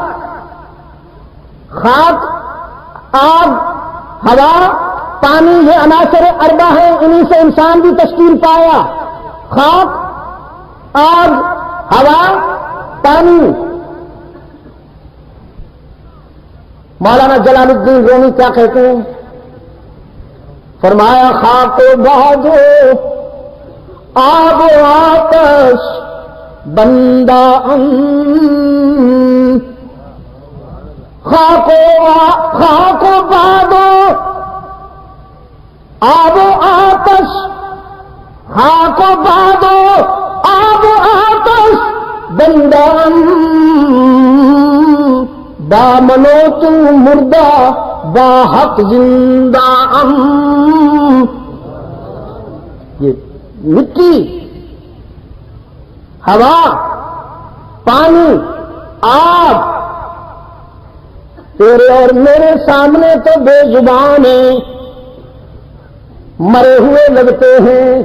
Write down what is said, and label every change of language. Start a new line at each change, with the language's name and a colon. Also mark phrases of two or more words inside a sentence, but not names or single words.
Urdu: خاک، آگ، ہوا، پانی یہ عناصر اربع ہیں، انہی سے انسان بھی تشکیل پایا۔ خاک، آگ، ہوا، پانی۔ مولانا جلال الدین رومی کیا کہتے ہیں؟
Persian: فرمایا خاک و باد آب و آتش بندہ خاک و باد آب و آتش، خاک و باد آب و آتش بندہ دامنو تو مردہ با حق زندہ
Urdu: یہ مٹی، ہوا، پانی، آگ تیرے اور میرے سامنے تو بے زبان ہیں، مرے ہوئے لگتے ہیں۔